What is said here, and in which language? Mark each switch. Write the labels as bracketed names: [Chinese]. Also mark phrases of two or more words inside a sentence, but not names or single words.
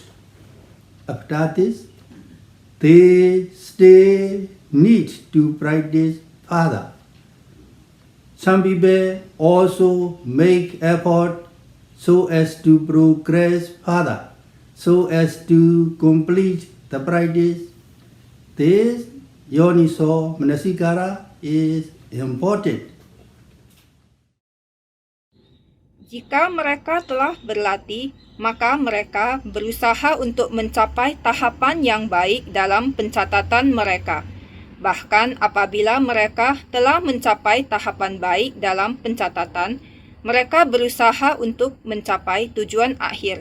[English] After this, they still need to practice further. Some people also make effort so as to progress further, so as to complete the practice. This [Pali] yoniso manasikara [English] is important. [Indonesian] Jika mereka telah berlatih, maka mereka berusaha untuk mencapai tahapan yang baik dalam pencatatan mereka. Bahkan apabila mereka telah mencapai tahapan baik dalam pencatatan, mereka berusaha untuk mencapai tujuan akhir.